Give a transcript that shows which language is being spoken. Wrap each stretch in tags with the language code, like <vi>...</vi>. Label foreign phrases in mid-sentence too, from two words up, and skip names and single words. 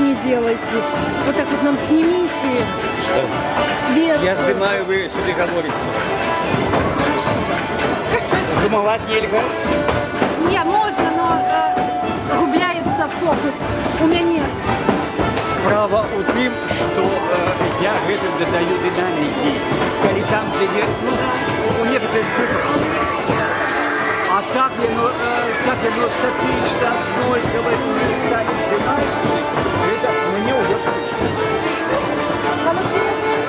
<ru>сделайте. Вот так вот нам снимите Что? свет. Я снимаю, вы сюда говорите. Снимать нельзя? Не, можно, но губляется фокус. У меня нет.</ru> <be>Справа у тым, што я гэтым дадаю дынамікі. Калі там, дзе не, ну,</be> <ru>у некоторых выборах.</ru> <be>А так яно статычна, аднолькава,</be> <ru>не станет</ru> <be>дынамікі, гэта мне ўжо слышно.</be>